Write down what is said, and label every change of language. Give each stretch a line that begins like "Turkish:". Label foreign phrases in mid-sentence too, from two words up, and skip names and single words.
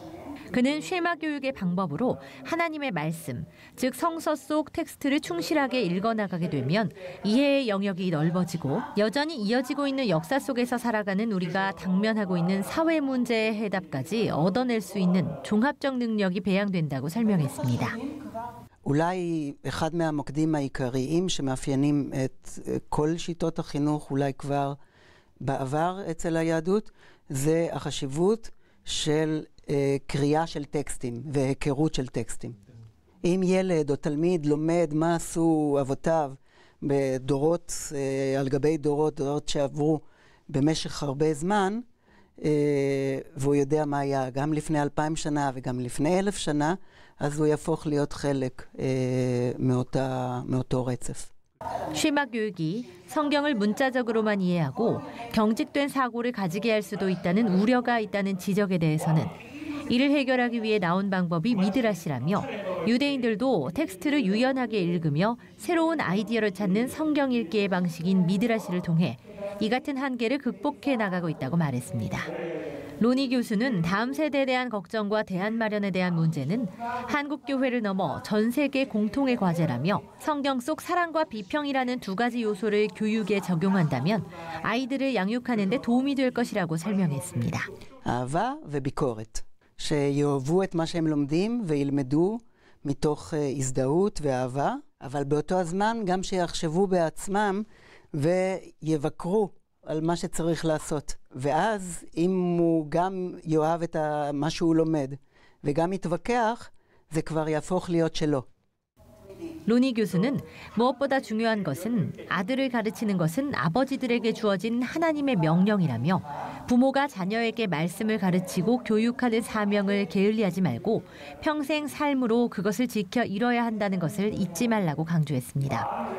Korean: 그는 쉐마 교육의 방법으로 하나님의 말씀, 즉 성서 속 텍스트를 충실하게 읽어나가게 되면 이해의 영역이 넓어지고 여전히 이어지고 있는 역사 속에서 살아가는 우리가 당면하고 있는 사회 문제의 해답까지 얻어낼 수 있는 종합적 능력이 배양된다고 설명했습니다.
Hebrew: אולי אחד מהמוקדים העיקריים שמאפיינים את כל שיטות החינוך אולי כבר בעבר אצל היהדות זה החשיבות של קריאה של טקסטים והיכרות של טקסטים. אם ילד או תלמיד לומד מה עשו אבותיו בדורות על גבי דורות שעברו במשך הרבה זמן, והוא יודע מה היה גם לפני 2000 שנה וגם לפני 1000 שנה, אז הוא יהפוך להיות חלק מאותו רצף.
Korean: 쉐마 교육이 성경을 문자적으로만 이해하고 경직된 사고를 가지게 할 수도 있다는 우려가 있다는 지적에 대해서는 이를 해결하기 위해 나온 방법이 미드라시라며 유대인들도 텍스트를 유연하게 읽으며 새로운 아이디어를 찾는 성경 읽기의 방식인 미드라시를 통해 이 같은 한계를 극복해 나가고 있다고 말했습니다. 로니 교수는 다음 세대에 대한 걱정과 대안 마련에 대한 문제는 한국 교회를 넘어 전 세계 공통의 과제라며 성경 속 사랑과 비평이라는 두 가지 요소를 교육에 적용한다면 아이들을 양육하는 데 도움이 될 것이라고 설명했습니다.
Hebrew: אהבה וביקורת, שיאהבו את מה שהם לומדים וילמדו מתוך הזדהות ואהבה, אבל באותו הזמן גם שיחשבו בעצמם ויבקרו על מה שצריך לעשות. ואז אם הוא גם יאהב את מה שהוא לומד וגם יתווכח, זה כבר יהפוך להיות שלו.
Korean: 로니 교수는 무엇보다 중요한 것은 아들을 가르치는 것은 아버지들에게 주어진 하나님의 명령이라며 부모가 자녀에게 말씀을 가르치고 교육하는 사명을 게을리하지 말고 평생 삶으로 그것을 지켜 이뤄야 한다는 것을 잊지 말라고 강조했습니다.